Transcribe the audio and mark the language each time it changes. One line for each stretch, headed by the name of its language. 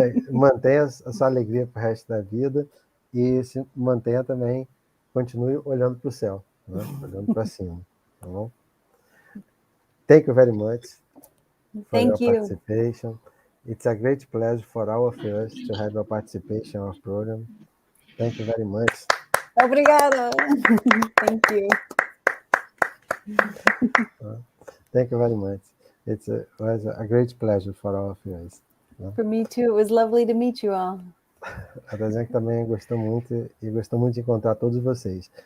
Portuguese: Mantenha a sua alegria para o resto da vida e se mantenha também, continue olhando para o céu, né? Olhando para cima, tá bom?
English: Thank you very much for your participation. It's a great pleasure for all of us to have your participation in our program. Thank you very much.
Portuguese: Obrigada.
English: Thank you. Thank you very much. It was a great pleasure for all of us. For me too. It was lovely to meet you all.
Portuguese: A Dazan também gostou muito e gostou muito de encontrar todos vocês.